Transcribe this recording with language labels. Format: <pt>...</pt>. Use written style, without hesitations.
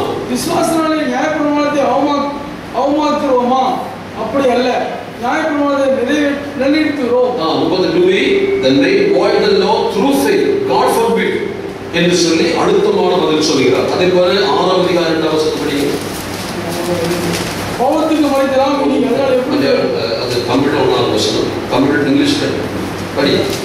<ta>விசுவாசனாலே நியாயப்பிரமாணத்தை அவமாக்குறோமா? அப்படி அல்ல, நியாயப்பிரமாணத்தை நிலைநிறுத்துகிறோம்.</ta> <en>32 then they void the law through faith, God forbid</en> <ta>என்று சொல்லி அழுத்தமான பதில் சொல்கிறார். அதே போல 6ஆம் அதிகாரம் 2ஆம் வசனம் படிங்க. பாவத்துக்கு மறைக்கலாம் அது தமிழ் 1ஆம் வசனம், தமிழ் இங்கிலீஷ் படி.</ta>